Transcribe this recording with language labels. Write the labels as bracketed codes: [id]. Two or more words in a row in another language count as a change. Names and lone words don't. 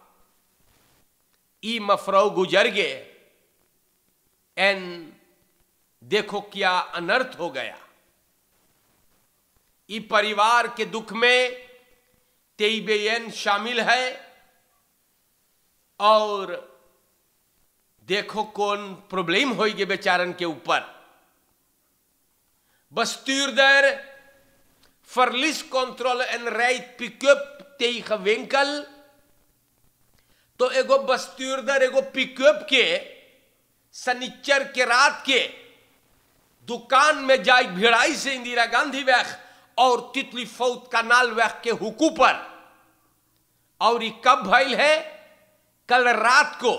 [hns] ई मफरो गुजर गए, एन देखो क्या अनर्थ हो गया। ई परिवार के दुख में तेईबेन शामिल है, और देखो कौन प्रॉब्लम होई गे बेचारन के ऊपर। [nl] bestuurder verlieskontrolle en rijdt pick-up tegen winkel, [hns] तो एगो बस्तूरदार एगो पिकअप के शनिचर के रात के दुकान में जाए भिड़ाई से इंदिरा गांधी वैख और तितली फौत कनाल वैख के हुकू पर। और ये कब भइल है? कल रात को।